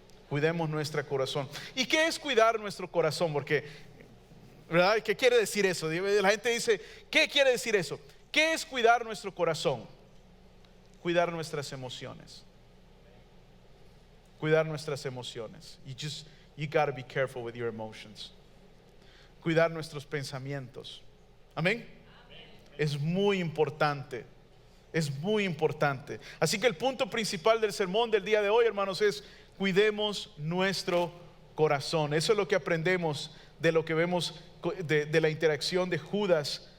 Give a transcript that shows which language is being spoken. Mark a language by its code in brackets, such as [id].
[es] Cuidemos nuestro corazón. ¿Y qué es cuidar nuestro corazón? Porque, ¿verdad? ¿Qué quiere decir eso? La gente dice, ¿qué quiere decir eso? ¿Qué es cuidar nuestro corazón? Cuidar nuestras emociones. Cuidar nuestras emociones. [en] You gotta be careful with your emotions. [es] Cuidar nuestros pensamientos. Amén. Es muy importante. Es muy importante. Así que el punto principal del sermón del día de hoy, hermanos, es: cuidemos nuestro corazón. Eso es lo que aprendemos de lo que vemos de la interacción de Judas